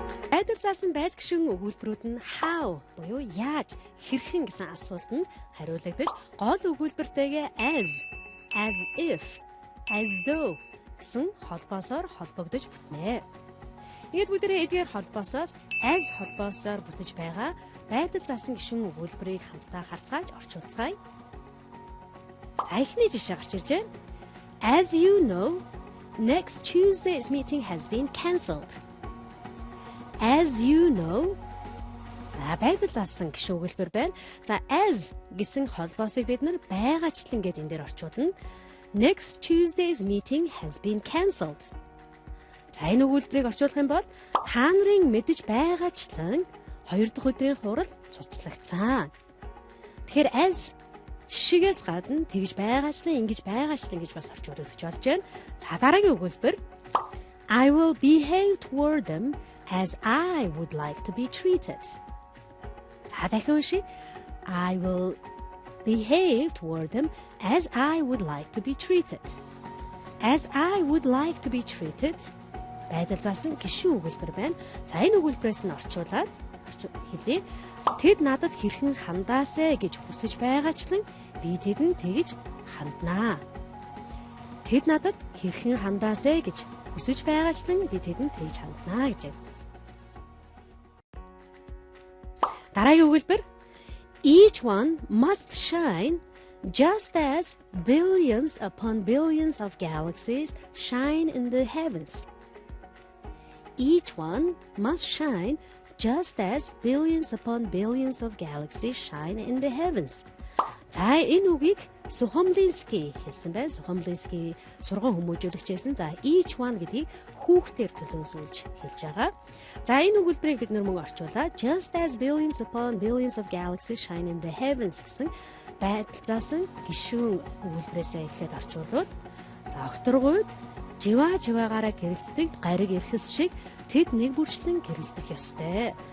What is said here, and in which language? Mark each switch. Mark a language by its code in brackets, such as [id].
[mn] Байдал заасан байс гишүүн өгүүлбэрүүд нь how буюу яаж, хэрхэн гэсэн асуултанд хариулагдаж, гол өгүүлбэртэйгээ [en] as if, as though [mn] гэсэн холбоосоор холбогдож бүтнэ. Ингээд бүгдээрээ эдгээр холбоосоос as холбоосоор бүтэж байгаа байдал заасан гишүүн өгүүлбэрийг хамтдаа харцгааж орчуулцгаая. За эхний жишээ гарч ирж байна. [en] As you know, next Tuesday's meeting has been cancelled. As you know, [mn] за байдал заасан гишүүн өгүүлбэр байна. За as гэсэн холбоосыг бид нар байгаачлан гэдэг энэ дээр орчуулна. [en] Next Tuesday's meeting has been cancelled. [mn] За энэ өгүүлбэрийг орчуулах юм бол та нарын мэдэж байгаачлан 2 дахь өдрийн хурал цуцлагдсан. Тэгэхээр as шигээс гадна тэгж байгаачлан ингэж байгаачлан гэж бас орчуулагдаж болж байна. За дараагийн өгүүлбэр [en] I will behave toward them as I would like to be treated. [mn] За дахин уншия. [en] I will behave toward them as I would like to be treated. As I would like to be treated. [mn] Байдал заасан гишүүн өгүүлбэр байна. За энэ өгүүлбэрээс нь орчуулад хэлье. Тэд надад хэрхэн хандаасэ гэж хүсэж байгаачлан би тэдэнд тэгж ханднаа. Тэд надад хэрхэн хандаасэ гэж хүсэж байгаачлан би тэдэнд тэгж ханднаа гэж. Дараагийн өгүүлбэр [en] Each one must shine just as billions upon billions of galaxies shine in the heavens. Each one must shine just as billions upon billions of galaxies shine in the heavens. [mn] За энэ үгийг Сухомлинский хэлсэн байна. Сухомлинский сургууль хүмүүжүүлэгч хэлсэн. За [en] each one [mn] гэдгийг хүүхдээр төлөөлүүлж хэлж байгаа. За энэ өгүүлбэрийг бид мөн орчуулаад [en] just as billions upon billions of galaxies shine in the heavens [mn] гэсэн байдал заасан гишүүн өгүүлбэрээсээ эхлээд орчуулвал за окторгууд живаагаараа гэрэлтдэг гариг эрхэс шиг тэд нэг бүрчлэн гэрэлтэх ёстой.